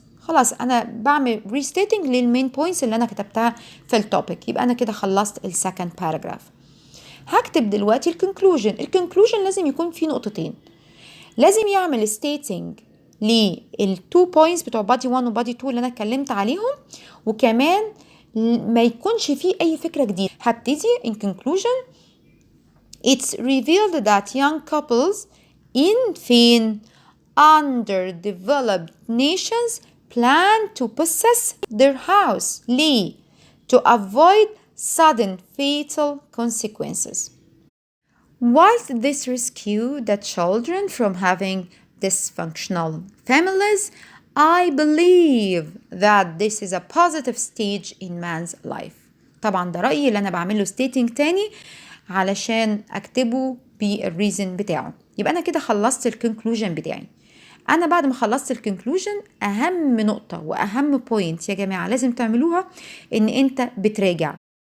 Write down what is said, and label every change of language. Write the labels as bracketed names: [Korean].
[Arabic] خلاص أنا بعمل restating للمين points اللي أنا كتبتها في التوبيك. يبقى أنا كده خلصت السكند باراجراف. هكتب دلوقتي الكونكلوجن لازم يكون فيه نقطتين. لازم يعمل stating للتو بوينتس بتوع body 1 و body 2 اللي أنا اتكلمت عليهم، وكمان ما يكونش فيه أي فكرة جديدة. هبتدي [English] in conclusion it's revealed that young couples in underdeveloped nations plan to possess their house [Arabic] ليه؟ [English] to avoid sudden fatal consequences. Whilst this rescue the children from having dysfunctional families, I believe that this is a positive stage in man's life. [Arabic] طبعا ده رأيي اللي أنا بعمله stating تاني علشان أكتبه بالريزن بتاعه. يبقى أنا كده خلصت الكونكلوجن بتاعي. أنا بعد ما خلصت الكونكلوجن أهم نقطة وأهم بوينت يا جماعة لازم تعملوها إن أنت بتراجع